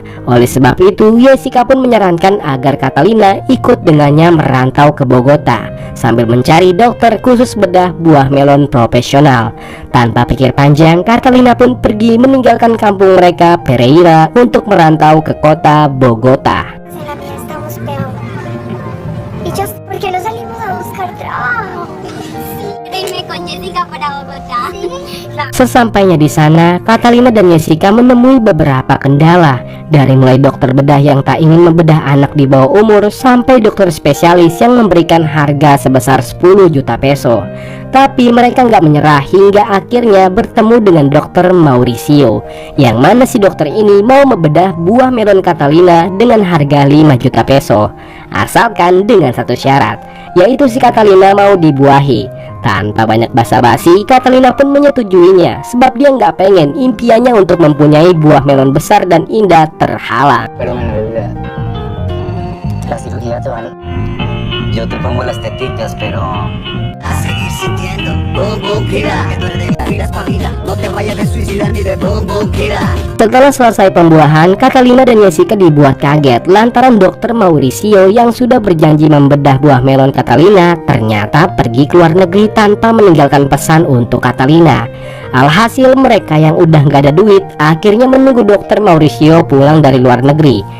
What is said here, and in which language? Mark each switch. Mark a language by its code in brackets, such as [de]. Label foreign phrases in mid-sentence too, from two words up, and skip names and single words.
[id] Oleh sebab itu, Jessica pun menyarankan agar Catalina ikut dengannya merantau ke Bogota sambil mencari dokter khusus bedah buah melon profesional. Tanpa pikir panjang, Catalina pun pergi meninggalkan kampung mereka, Pereira, untuk merantau ke kota Bogota. [es] Porque no salimos a buscar trabajo. Irme con Jessica para Bogotá. [id] Sesampainya di sana, Catalina dan Jessica menemui beberapa kendala. Dari mulai dokter bedah yang tak ingin membedah anak di bawah umur sampai dokter spesialis yang memberikan harga sebesar 10 juta peso. Tapi mereka nggak menyerah hingga akhirnya bertemu dengan dokter Mauricio, yang mana si dokter ini mau membedah buah melon Catalina dengan harga 5 juta peso. Asalkan dengan satu syarat, yaitu si Catalina mau dibuahi. Tanpa banyak basa-basi, Catalina pun menyetujuinya sebab dia nggak pengen impiannya untuk mempunyai buah melon besar dan indah terhalang. [es] Yo te pongo las tetitas, pero a seguir sintiendo boom boom kira. No te vayas de suicidar ni de boom boom kira. [id] Setelah selesai pembuahan, Catalina dan Jessica dibuat kaget lantaran dokter Mauricio yang sudah berjanji membedah buah melon Catalina ternyata pergi ke luar negeri tanpa meninggalkan pesan untuk Catalina. Alhasil mereka yang udah nggak ada duit akhirnya menunggu dokter Mauricio pulang dari luar negeri.